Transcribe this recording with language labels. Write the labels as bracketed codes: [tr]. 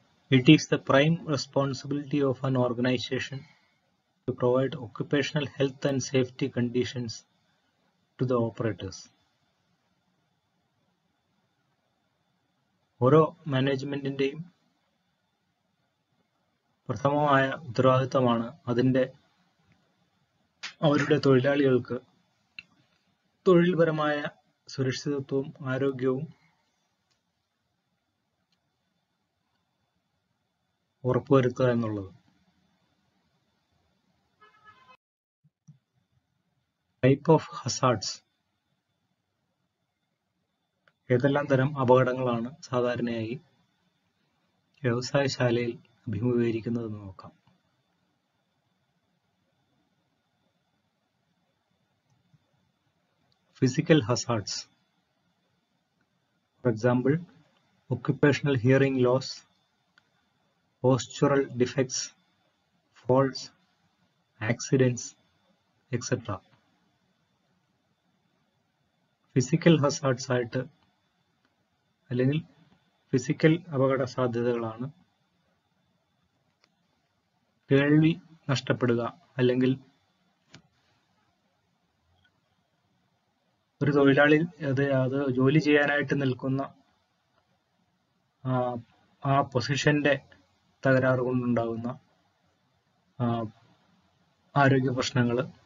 [en] It is the prime responsibility of an organization to provide occupational health and safety conditions to the operators. [ml] ഓരോ മാനേജ്മെന്റിന്റെയും പ്രഥമമായ ഉത്തരവാദിത്തമാണ് അവരുടെ തൊഴിലാളികൾക്ക് തൊഴിൽപരമായ സുരക്ഷിതത്വവും ആരോഗ്യവും ഉറപ്പുവരുത്തുക എന്നുള്ളത്. [en] Type of hazards. [ml] ഏതെല്ലാം തരം അപകടങ്ങളാണ് സാധാരണയായി വ്യവസായശാലയിൽ അഭിമുഖീകരിക്കുന്നതെന്ന് നോക്കാം. [en] Physical hazards. For example, occupational hearing loss, postural defects, falls, accidents, etc. [ml] Physical hazards ആയിട്ട് അല്ലെങ്കിൽ ഫിസിക്കൽ അപകട സാധ്യതകളാണ് കേൾവി നഷ്ടപ്പെടുക, അല്ലെങ്കിൽ ഒരു തൊഴിലാളി അത് ജോലി ചെയ്യാനായിട്ട് നിൽക്കുന്ന ആ പൊസിഷന്റെ തകരാറ് കൊണ്ടുണ്ടാകുന്ന ആരോഗ്യ പ്രശ്നങ്ങൾ.